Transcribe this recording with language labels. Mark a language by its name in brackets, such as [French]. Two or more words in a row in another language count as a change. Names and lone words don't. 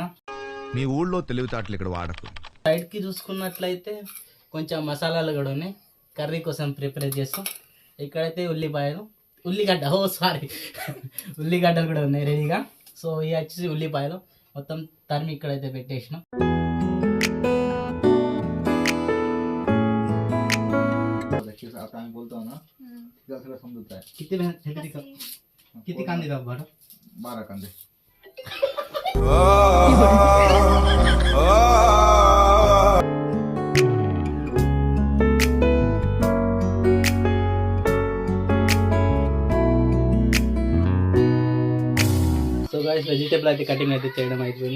[Telugu] మీ ఊళ్ళో తెలివితేటలు ఇక్కడ వాడకు. సైడ్కి చూసుకున్నట్లయితే కొంచెం మసాలాలు కూడా ఉన్నాయి. కర్రీ కోసం ప్రిపేర్ చేస్తాం. ఇక్కడైతే ఉల్లిగడ్డలు కూడా ఉన్నాయి రెడీగా. సో ఇవి వచ్చేసి ఉల్లిపాయలు మొత్తం తరిమి ఇక్కడైతే పెట్టేసినాం. [Marathi] किती कांदे दाब बरं 12 कांदे. [English] so guys [Telugu] వెజిటేబుల్ అయితే కటింగ్ అయితే చేయడం అయిపోయింది.